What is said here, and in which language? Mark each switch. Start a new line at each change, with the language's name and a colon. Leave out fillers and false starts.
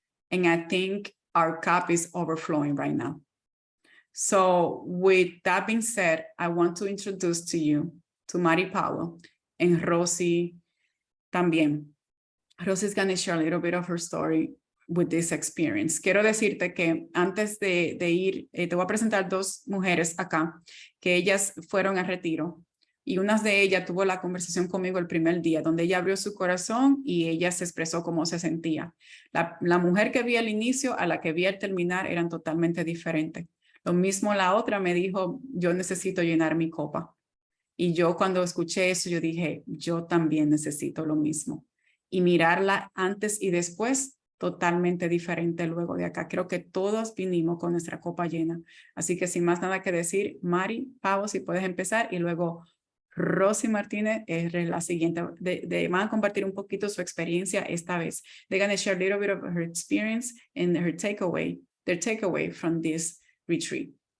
English: And I think our cup is overflowing right now. So with that being said, I want to introduce to you to Mari Powell and Rosie también. Rosie is going to share a little bit of her story, with this experience.
Spanish: Quiero decirte que antes de ir, te voy a presentar dos mujeres acá, que ellas fueron a retiro. Y una de ellas tuvo la conversación conmigo el primer día, donde ella abrió su corazón y ella se expresó cómo se sentía. La mujer que vi al inicio a la que vi al terminar eran totalmente diferentes. Lo mismo la otra me dijo, yo necesito llenar mi copa. Y yo cuando escuché eso, yo dije, yo también necesito lo mismo. Y mirarla antes y después, totalmente diferente luego de acá. Creo que todos vinimos con nuestra copa llena. Así que sin más nada que decir, Mari, Pavo, si puedes empezar y luego Rosy Martínez es la siguiente. Van a compartir un poquito su experiencia esta vez.
English: They're going to share a little bit of her experience and their takeaway from this retreat.